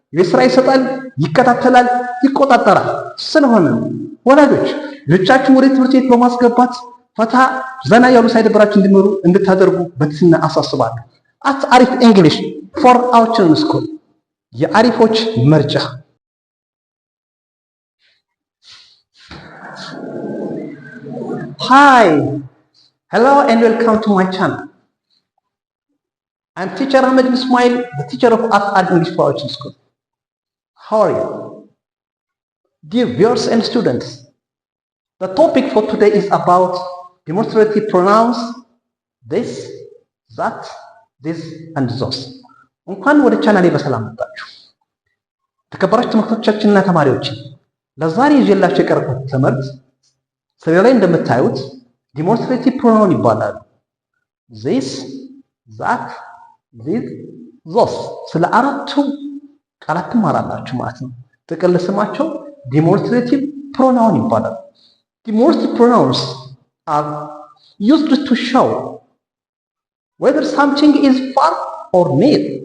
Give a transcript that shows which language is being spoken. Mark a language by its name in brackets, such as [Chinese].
[Amharic] ስራ ይሰጣል፣ ይከታተላል፣ ይቆጣጠራል። ስለሆነ ወላጆች ልጆቻችሁን ወደ ትምህርት ቤት በማስገባት ፈታ ዘና ያሉ ሳይደብራችሁ እንዲማሩ እንድታደርጉ በትህትና አሳስባለሁ። [English] አት አሪፍ እንግሊሽ ፎር አወር ስኩል [Amharic] የአሪፎች መርጃ። [English] Hi, hello and welcome to my channel. I'm teacher Ahmed Ismail, the teacher of At Add English for Our School. How are you? Dear viewers and students, the topic for today is about demonstrative pronouns this, that, this and those. [Amharic] እንኳን ወደ ቻናሌ በሰላም መጣችሁ። ተከበራችሁ ተመልካቾቻችንና ተማሪዎች፣ ለዛሬ ይዤላችሁ የቀረብኩት ትምህርት ስለ ላይ እንደምታዩት ዲሞንስትሬቲቭ ፕሮናውን ይባላሉ። [English] this, that, this, those [Amharic] ስለ አራቱ ቃላት ትማራላችሁ ማለት ነው። ጥቅል ስማቸው ዲሞንስትሬቲቭ ፕሮናውን ይባላሉ። ዲሞንስትሬቲቭ [English] pronouns are used to show whether something is far or near.